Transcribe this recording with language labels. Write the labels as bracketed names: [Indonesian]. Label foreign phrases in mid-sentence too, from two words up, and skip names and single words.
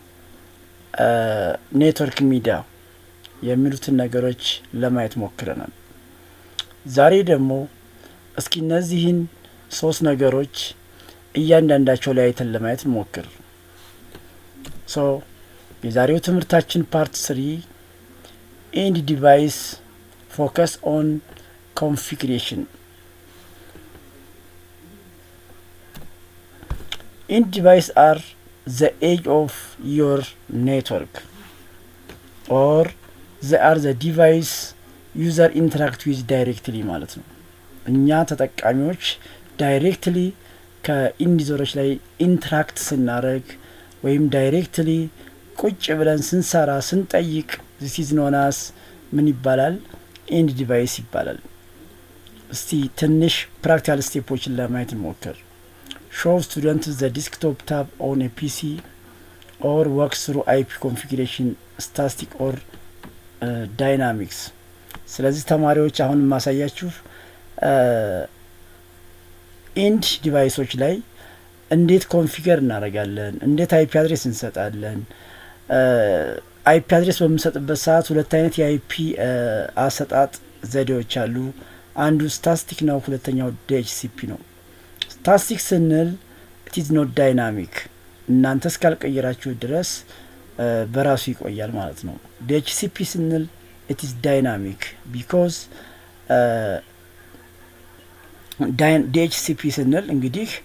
[Amharic] ኔትወርክ ሚዲያ የሚሉትን ነገሮች ለማየት ሞክረናል። ዛሬ ደግሞ እስኪ እነዚህን ሶስት ነገሮች እያንዳንዳቸው ላይ አይተን ለማየት እንሞክር። የዛሬው ትምህርታችን [English] part 3 end device focus on configuration። end device are the edge of your network or they are the device user interact with directly [Amharic] ማለት ነው። እኛ ተጠቃሚዎች ዳይሬክትሊ ከኢንዲዘሮች ላይ ኢንትራክት ስናደርግ ወይም ዳይሬክትሊ ቁጭ ብለን ስንሰራ ስንጠይቅ [English] this is known as [Amharic] ምን ይባላል? ኢንድ ዲቫይስ ይባላል። እስቲ ትንሽ ፕራክቲካል ስቴፖችን ለማየት እንሞክር። [English] Show students the desktop tab on a PC or work through IP configuration, static or dynamics. [Amharic] ስለዚህ ተማሪዎች አሁን ማሳያችሁ ኢንድ ዲቫይሶች ላይ እንዴት ኮንፊገር እናደርጋለን፣ እንዴት [English] IP address [Amharic] እንሰጣለን። [English] IP address [Amharic] በምንሰጥበት ሰዓት ሁለት አይነት የአይፒ አሰጣጥ ዘዴዎች አሉ። አንዱ ስታቲክ ነው፣ ሁለተኛው ዲኤችሲፒ ነው። ስታቲክ ስንል [English] it is not dynamic፣ [Amharic] እናንተ እስካልቀየራችሁ ድረስ በራሱ ይቆያል ማለት ነው። ዲኤችሲፒ ስንል [English] it is dynamic because [Amharic] ዲኤችሲፒ ስንል እንግዲህ